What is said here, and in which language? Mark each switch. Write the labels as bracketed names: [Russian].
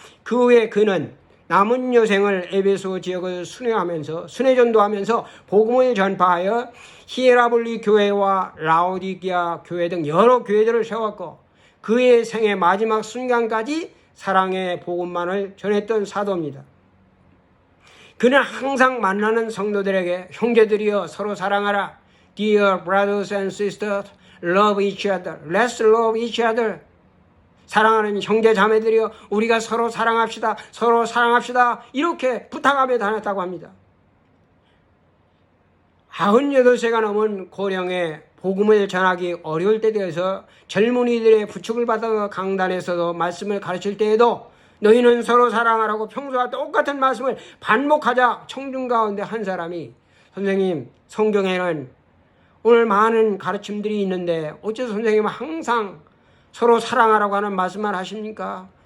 [Korean] 그 후에 그는 남은 여생을 에베소 지역을 순회전도하면서 복음을 전파하여 히에라볼리 교회와 라오디게아 교회 등 여러 교회들을 세웠고 그의 생의 마지막 순간까지 사랑의 복음만을 전했던 사도입니다. 그는 항상 만나는 성도들에게 형제들이여 서로 사랑하라. [English] Dear brothers and sisters, love each other. Let's love each other. [Korean] 사랑하는 형제 자매들이여 우리가 서로 사랑합시다. 서로 사랑합시다. 이렇게 부탁하며 다녔다고 합니다. 98세가 넘은 고령에 복음을 전하기 어려울 때 되어서 젊은이들의 부축을 받아 강단에서도 말씀을 가르칠 때에도 너희는 서로 사랑하라고 평소와 똑같은 말씀을 반복하자 청중 가운데 한 사람이 선생님 성경에는 오늘 많은 가르침들이 있는데 어째서 선생님은 항상 서로 사랑하라고 하는 말씀만 하십니까?